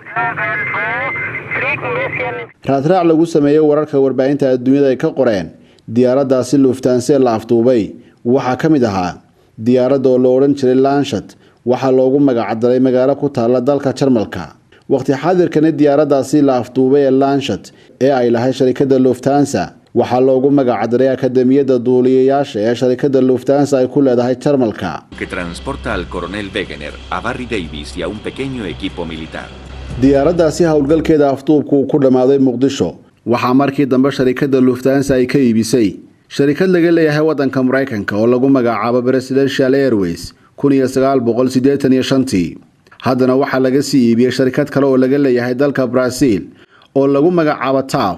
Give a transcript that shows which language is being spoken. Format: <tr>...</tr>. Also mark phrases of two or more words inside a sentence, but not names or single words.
<so>raadraac lagu sameeyay wararka warbaahinta adduunyada ay ka qoreen diyaaraddaasi Lufthansa la afduubay waxaa ka mid ahaa diyaaradda oo la odhan jiray Lancet, waxaa loogu magacdaray magaalo ku taalla dalka Jarmalka. waqti xaadirkana diyaaraddaasi la afduubay ee Lancet ee ay lahayd sharikadda Lufthansa waxaa loogu magacdaray akademiyadda duuliyayaasha ee sharikadda Lufthansa ay ku leedahay Jarmalka,</so> <es>que transporta al coronel Wegener, a Barry Davis y a un pequeño equipo militar.</es> <so>diyaaraddaasi howlgalkeeda afduubku ku dhamaaday Muqdisho waxaa markii dambe sharikadda Lufthansa ay ka iibisay sharikad laga leeyahay waddanka Mareykanka oo lagu magacaabo Presidential Airways 1985. haddana waxaa laga sii iibiyay sharikad kale oo laga leeyahay dalka Brazil oo lagu magacaabo TAF.</so>